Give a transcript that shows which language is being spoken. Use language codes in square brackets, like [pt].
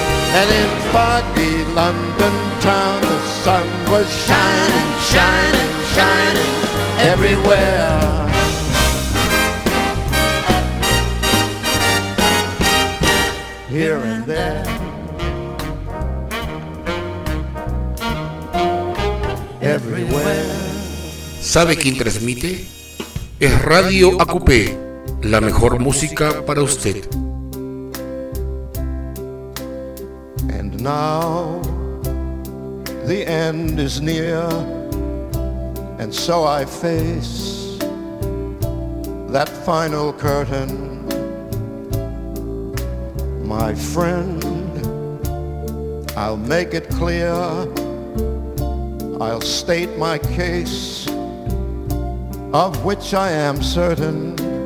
[en] And in foggy London town, the sun was shining, shining, shining everywhere. Here and there, everywhere. [es] ¿Sabe quién transmite? Es Radio Acupé, la mejor música para usted. [en] And now the end is near, and so I face that final curtain. My friend, I'll make it clear, I'll state my case, of which I am certain.